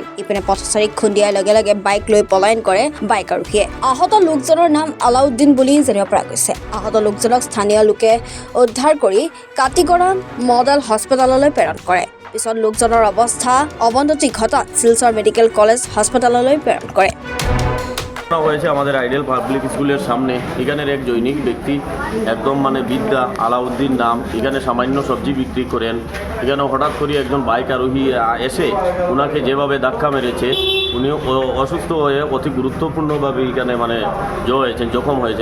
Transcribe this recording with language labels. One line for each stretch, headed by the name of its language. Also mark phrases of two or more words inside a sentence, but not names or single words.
Assamese: ইপিনে পথচাৰীক খুন্দিয়াৰ লগে লগে বাইক লৈ পলায়ন কৰে বাইক আৰোহীয়ে। আহত লোকজনৰ নাম আলাউদ্দিন বুলি জানিব পৰা গৈছে। আহত লোকজনক স্থানীয় লোকে উদ্ধাৰ কৰি কাটিগড়া মডেল হস্পিটেললৈ প্ৰেৰণ কৰে। পিছত লোকজনৰ অৱস্থা অৱনতি ঘটাত শিলচৰ মেডিকেল কলেজ হাসপাতাললৈ প্ৰেৰণ কৰে।
Bangla: হয়েছে আমাদের আইডিয়াল পাবলিক স্কুলের সামনে। এখানের এক জৈনিক ব্যক্তি একদম বিদ্যা আলাউদ্দিন নাম, এখানে সামান্য সবজি বিক্রি করেন। এখানে হঠাৎ করে একজন বাইক আরোহী এসে ওনাকে যেভাবে ধাক্কা মেরেছে, উনি অসুস্থ হয়ে অতি গুরুত্বপূর্ণভাবে এখানে জখম হয়েছেন।